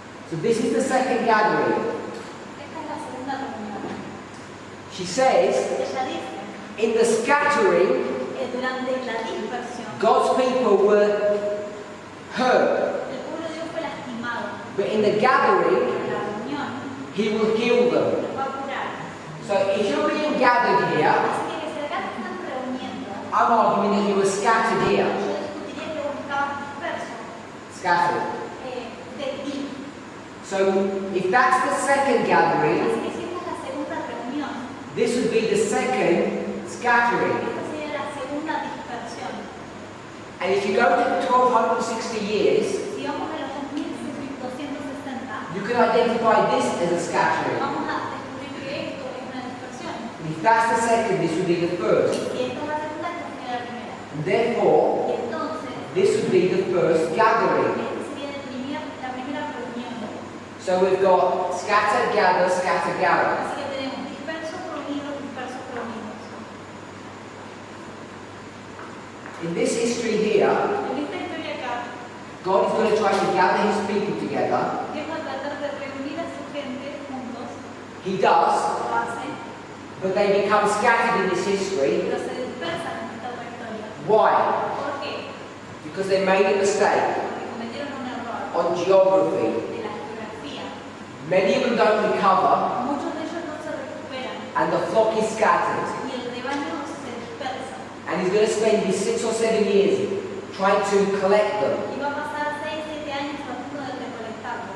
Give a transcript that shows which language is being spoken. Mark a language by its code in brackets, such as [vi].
[en] So this is the second gathering. [es] Esta es la segunda reunión. [en] She says, [es] Ella dice [en] in the scattering, [es] que durante la dispersión [en] God's people were hurt. [es] el pueblo de Dios fue lastimado. [en] But in the gathering, [es] En la reunión [en] he will heal them. [es] los va a curar. [en] So So if you're being gathered here, [es] Así que se acá te están reuniendo. [en] I'm arguing that you were scattered here. [es] Yo discutiría que vos estabas disperso [en] Scattered. [es] de ti. [en] So if that's the second gathering, [es] Así que si esta es la segunda reunión, [en] this would be the second scattering. [es] esta sería la segunda dispersión. [en] And if you go to 1260 years, [es] Si vamos a los 2260, [en] you can identify this as a scattering. [es] vamos a descubrir que esto es una dispersión. [en] And if that's the second, this would be the [es] Y [en] first. [es] si esta es la segunda, esta sería la primera. [en] And therefore, [es] Y entonces, [en] this would be the first gathering. [es] esta sería la primera reunión. [en] So we've got scatter, gather, scatter, gather. [es] Así que tenemos dispersos, reunidos, dispersos, reunidos. [en] In this history here, [es] En esta historia acá, [en] God is going to try to gather his people together. [es] Dios va a tratar de reunir a su gente juntos, [en] He does, [es] lo hace, [en] but they become scattered in this history. [es] pero se dispersan en esta otra historia. [en] Why? [es] ¿Por qué? [en] Because they made a mistake [es] Porque cometieron un error [en] on geography. [es] de la geografía. [en] Many of them don't recover, [es] Muchos de ellos no se recuperan [en] and the flock is scattered. [es] y el rebaño se dispersa. [en] And he's going to spend these 6 or 7 years trying to collect them. [es] Y va a pasar 6, 7 años tratando de recolectarlos.